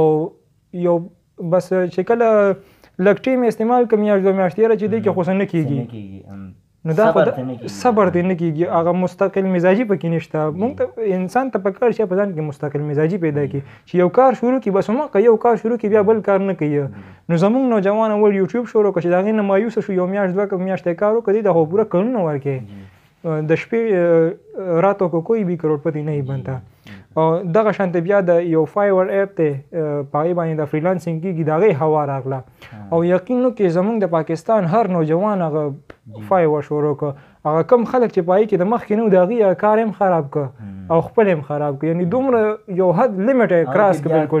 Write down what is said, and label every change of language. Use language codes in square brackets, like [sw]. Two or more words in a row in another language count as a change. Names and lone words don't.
[ps] یو بس چې کله لږ ټیم استعمال کړم میاشت دوه میاشتې یاره چې دی کې خو څه نه کېږي نو دا خو صبر ته نه کېږي هغه مستقل مزاجي پکې نشته مونږ ته انسان ته پکار شي په ځان کې مستقل مزاجي پیدا کړي چې یو کار شروع کړي بس هماغه یو کار شروع کړي بیا بل کار نه کوي نو زمونږ نوجوان اول یوټیوب شروع کړه چې د هغې نه مایوسه شو یو میاشت دوه میاشتې کار وکړه د خو پوره کلونه ورکړي د شپې [ur] راتو کو کوئی بھی کروڑپتی نہیں بنتا [ps] او دغه شانته بیا د یو فایور اپ ته په هغې باندې د فریلانسینګ کېږي د هغې هوا راغله او یقین وکړئ زمونږ د پاکستان هر نوجوان هغه فایور شروع کړه هغه کم خلک چې په هغې کې د مخکې نه و د هغې کار هم خراب کړه او خپل هم خراب کړه یعنې دومره یو حد لیمټ یې کراس کړه بالکل